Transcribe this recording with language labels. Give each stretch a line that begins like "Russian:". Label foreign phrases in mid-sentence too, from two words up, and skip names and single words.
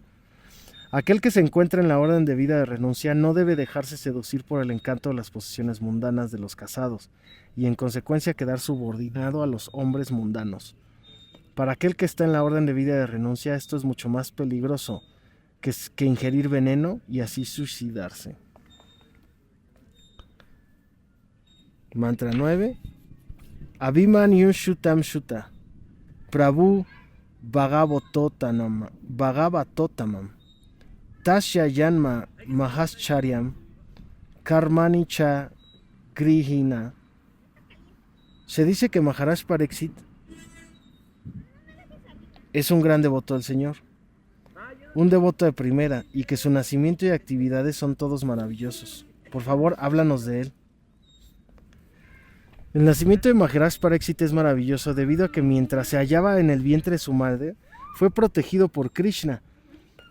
Spanish: Aquel que se encuentra en la orden de vida de renuncia no debe dejarse seducir por el encanto de las posesiones mundanas de los casados y en consecuencia quedar subordinado a los hombres mundanos. Para aquel que está en la orden de vida de renuncia, esto es mucho más peligroso que ingerir veneno y así suicidarse. Mantra 9.
Sanskrit: अभिमन्यु शुतम् शुत, प्रभु भागवतोतमम्, तस्य यन्म महश्चर्यम्, कर्माणि च ग्रिहिन.
Spanish: Se dice que Maharaj Pariksit es un gran devoto del Señor, un devoto de primera, y que su nacimiento y actividades son todos maravillosos. Por favor, háblanos de él. El nacimiento de Maharaj Pariksit es maravilloso debido a que mientras se hallaba en el vientre de su madre, fue protegido por Krishna.